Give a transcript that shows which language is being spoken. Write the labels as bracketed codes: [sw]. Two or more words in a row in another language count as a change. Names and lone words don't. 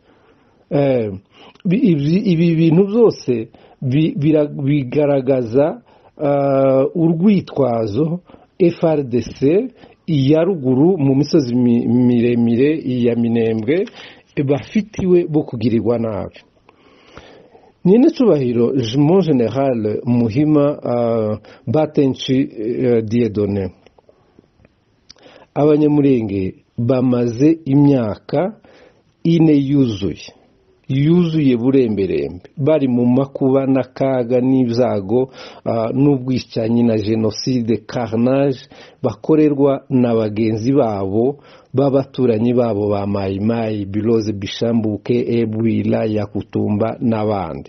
[rw] Ibi bintu byose bigaragaza urwitwazo FARDC ya ruguru mu misozi miremire ya Minembwe bafitiwe bo kugirirwa nabi. Nyine cubahiro [fr] Mon General [rw] Muhima Batenci Dieudonné, abanyamurenge bamaze imyaka 4 yuzuye buremberembe bari mu makuba n'akaga n'ibyago n'ubwicanyi na [fr] genocide carnage [rw] bakorerwa na bagenzi babo b'abaturanyi babo ba Mayimayi, Biloze, Bishambuke, Ebwila, Yakutumba n'abandi.